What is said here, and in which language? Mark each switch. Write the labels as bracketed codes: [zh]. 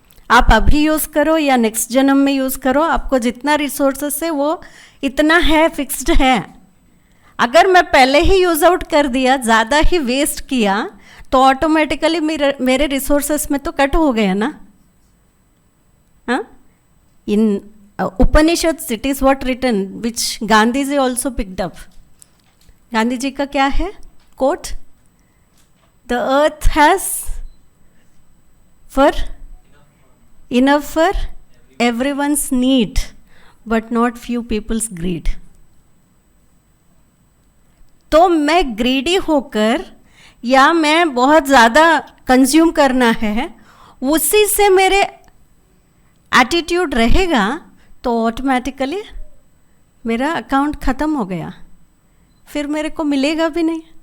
[hi] आप अभी यूज़ करो या नेक्स्ट जन्म में यूज़ करो, आपको जितना रिसोर्सेस है वो इतना है, फिक्स्ड है. अगर मैं पहले ही यूज़ आउट कर दिया, ज़्यादा ही वेस्ट किया, तो ऑटोमेटिकली मेरे रिसोर्सेस में तो कट हो गया ना. [en] हाँ, in Upanishads, it is what written, which Gandhi ji also picked up. [hi] Gandhi ji का क्या है coat? [en] The earth has enough for everyone's need, but not few people's greed. [hi] तो मैं ग्रीडी होकर या मैं बहुत ज़्यादा कंज्यूम करना है, उसी से मेरे एटीट्यूड रहेगा, तो ऑटोमेटिकली मेरा अकाउंट ख़त्म हो गया, फिर मेरे को मिलेगा भी नहीं.